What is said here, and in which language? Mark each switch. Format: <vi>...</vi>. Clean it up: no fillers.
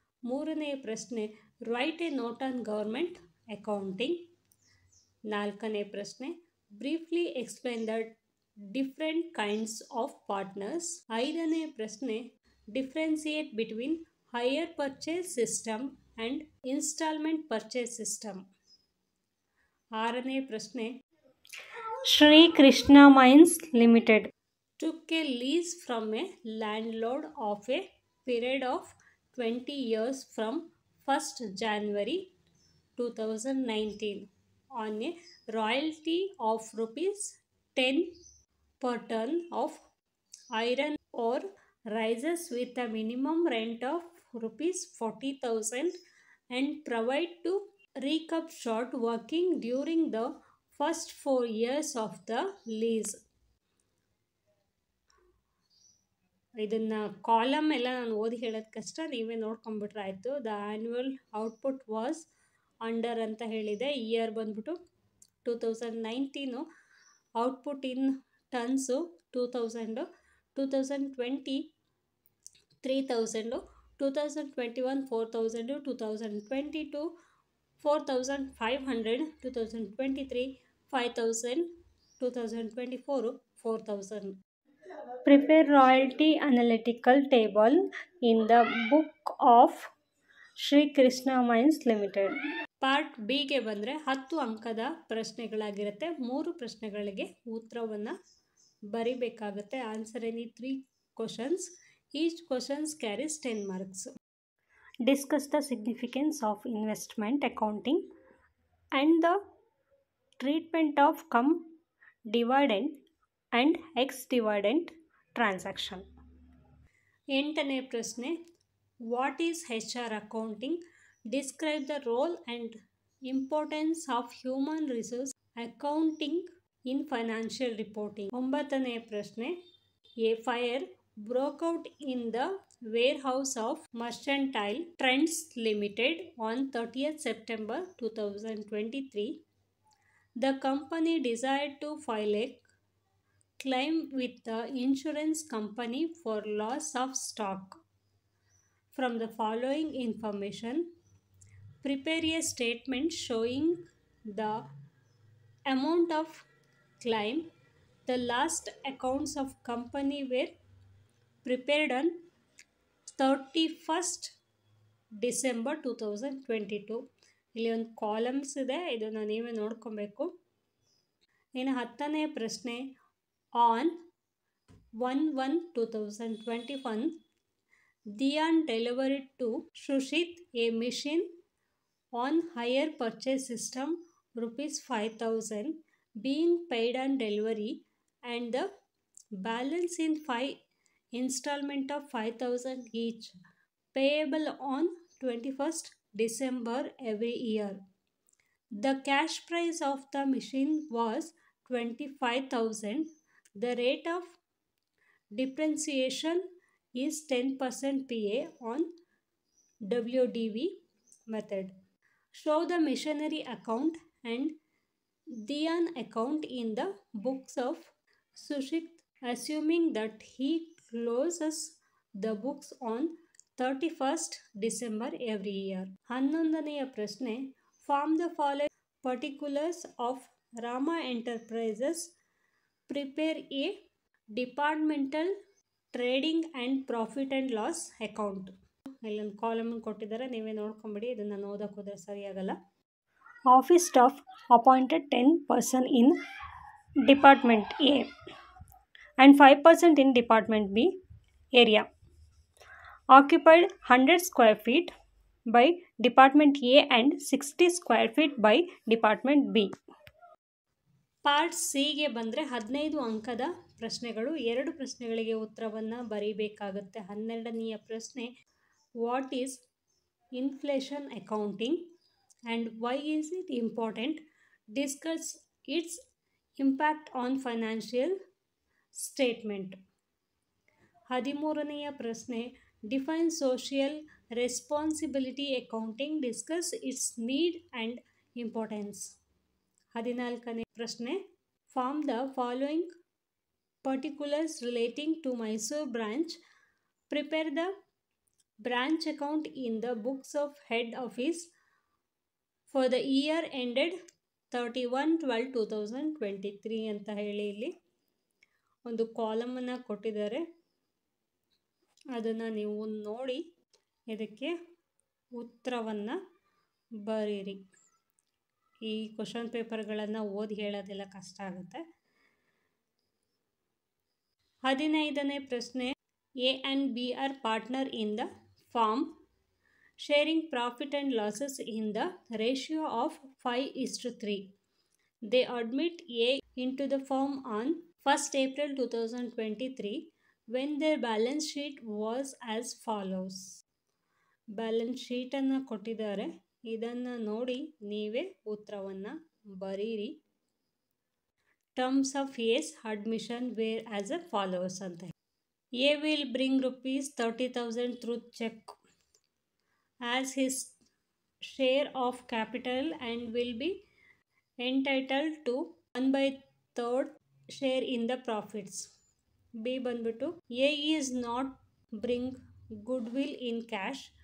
<kn>ಮೂರನೆಯ ಪ್ರಶ್ನೆ</kn> <en>Write a note on government accounting.</en> <kn>ನಾಲ್ಕನೇ ಪ್ರಶ್ನೆ</kn> <en>Briefly explain the different kinds of partners.</en> <kn>ಐದನೇ ಪ್ರಶ್ನೆ</kn> <en>Differentiate between hire purchase system and instalment purchase system.</en> <kn>ಆರನೇ ಪ್ರಶ್ನೆ</kn> <en>Shri Krishna mines limited took a lease from a landlord of a period of 20 years from 1st January 2019 on a royalty of rupees 10 per ton of iron ore rises with a minimum rent of rupees 40,000 and provide to reconstruct working during the first 4 years of the lease.</en> <kn>ಇದನ್ನು column ಎಲ್ಲ ನಾನು ಓದಿ ಹೇಳೋದು ಕಷ್ಟ, ನೀವೇ ನೋಡ್ಕೊಂಬಿಟ್ರೆ ಆಯಿತು.</kn> <en>the annual output was under</en> <kn>ಅಂತ ಹೇಳಿದೆ.</kn> <en>year</en> <kn>ಬಂದ್ಬಿಟ್ಟು</kn> <en>2019, output in tons 2000, 2020 3000, 2021 4000, 2022 4500, 2023 5000, 2024 4000. Prepare royalty analytical table in the book of Shri Krishna mines limited.</en> <kn>Part ಬಿಗೆ ಬಂದರೆ 10 ಅಂಕದ ಪ್ರಶ್ನೆಗಳಾಗಿರುತ್ತೆ. 3 ಪ್ರಶ್ನೆಗಳಿಗೆ ಉತ್ತರವನ್ನು ಬರಿಬೇಕಾಗುತ್ತೆ.</kn> <en>Answer any 3 questions. Each questions carries 10 marks. Discuss the significance of investment accounting and the treatment of cum dividend and ex-dividend transaction.</en> <kn>8ನೇ ಪ್ರಶ್ನೆ</kn> <en>What is HR accounting? Describe the role and importance of human resource accounting in financial reporting.</en> <kn>9ನೇ ಪ್ರಶ್ನೆ</kn> <en>A fire broke out in the warehouse of Mercantile Trends Limited on 30th September 2023. The company desired to file a claim with the insurance company for loss of stock. From the following information, prepare a statement showing the amount of claim. The last accounts of company were prepared on 31st December 2022.</en> <kn>ಇಲ್ಲಿ ಒಂದು columns ಇದೆ, ಇದನ್ನು ನೀವೇ ನೋಡ್ಕೊಬೇಕು. ಇನ್ನು 10ನೇ ಪ್ರಶ್ನೆ</kn> <en>On 1/1/2021 Dhyan delivered to Sushith a machine on hire purchase system rupees 5,000 being paid on delivery and the balance in 5 installment of 5,000 each payable on 21st December every year. The cash price of the machine was 25,000. The rate of depreciation is 10% PA on WDV method. Show the machinery account and Diyan account in the books of Sushit, assuming that he closes the books on 31st December every year.</en> <kn>11ನೆಯ ಪ್ರಶ್ನೆ</kn> <en>From the following particulars of Rama enterprises. Prepare a departmental trading and profit and loss account.</en> <kn>ಇಲ್ಲೊಂದು column ಕೊಟ್ಟಿದ್ದಾರೆ, ನೀವೇ ನೋಡ್ಕೊಂಬಿಡಿ, ಇದನ್ನು ಓದಕ್ಕೆ ಹೋದರೆ ಸರಿಯಾಗಲ್ಲ.</kn> <en>Office staff appointed 10% in Department A and 5% in Department B area. Occupied 100 square feet by Department A and 60 square feet by Department B.</en> <kn>Part ಸಿಗೆ ಬಂದರೆ 15 ಅಂಕದ ಪ್ರಶ್ನೆಗಳು. 2 ಪ್ರಶ್ನೆಗಳಿಗೆ ಉತ್ತರವನ್ನು ಬರೀಬೇಕಾಗುತ್ತೆ. 12ನೆಯ ಪ್ರಶ್ನೆ</kn> <en>What is inflation accounting and why is it important? Discuss its impact on financial statement.</en> <kn>13ನೆಯ ಪ್ರಶ್ನೆ</kn> <en>Define social responsibility accounting. Discuss its need and importance.</en> <kn>14ನೇ ಪ್ರಶ್ನೆ</kn> <en>From the following particulars relating to Mysuru branch. Prepare the branch account in the books of head office for the year ended 31/12/2023</en> <kn>ಅಂತ ಹೇಳಿ ಇಲ್ಲಿ ಒಂದು ಕಾಲಮನ್ನು ಕೊಟ್ಟಿದ್ದಾರೆ. ಅದನ್ನು ನೀವು ನೋಡಿ ಇದಕ್ಕೆ ಉತ್ತರವನ್ನು ಬರೀರಿ. ಈ ಕ್ವಶನ್ ಪೇಪರ್ಗಳನ್ನು ಓದಿ ಹೇಳೋದೆಲ್ಲ ಕಷ್ಟ ಆಗುತ್ತೆ. 15ನೇ ಪ್ರಶ್ನೆ,</kn> <en>A and B are partner in the firm sharing profit and losses in the ratio of 5:3. They admit A into the firm on 1st April 2023 when their balance sheet was as follows.</en> <kn>Balance ಶೀಟನ್ನು ಕೊಟ್ಟಿದ್ದಾರೆ. ಇದನ್ನು ನೋಡಿ ನೀವೇ ಉತ್ತರವನ್ನು ಬರೀರಿ.</kn> <en>terms of as admission were as a followers</en> <kn>ಅಂತ.</kn> <en>A will bring ₹30,000 through check as his share of capital and will be entitled to 1/3 share in the profits. B</en> <kn>ಬಂದ್ಬಿಟ್ಟು</kn> <en>A is not bring goodwill in cash.</en>